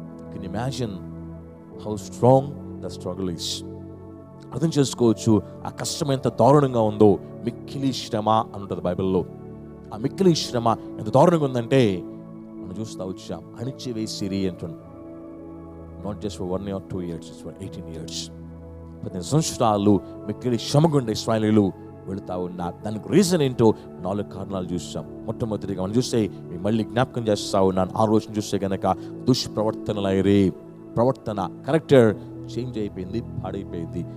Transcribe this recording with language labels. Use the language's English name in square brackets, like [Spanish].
[English] Can you imagine how strong the struggle is? [Telugu] అర్థం చేసుకోవచ్చు ఆ కష్టం ఎంత దారుణంగా ఉందో. మిక్కిలి శ్రమ అని ఉంటుంది బైబిల్లో. ఆ మిక్కిలి శ్రమ ఎంత దారుణంగా ఉందంటే మనం చూస్తూ వచ్చాం. అణిచివేసిరి అంటుంది. [English] Not just for 1 or 2 years, it's for 18 years. [Telugu] 18 సంవత్సరాలు మిక్కిలి శ్రమగుండే ఇశ్రాయేలీయులు వెళుతూ ఉన్నారు. దానికి రీజన్ ఏంటో 4 కారణాలు చూసాం. మొట్టమొదటిగా మనం చూస్తే మళ్ళీ జ్ఞాపకం చేస్తూ ఉన్నాను. ఆ రోజున చూస్తే కనుక దుష్ప్రవర్తనలైరి. ప్రవర్తన కరెక్టర్ చేంజ్ అయిపోయింది, పాడైపోయింది.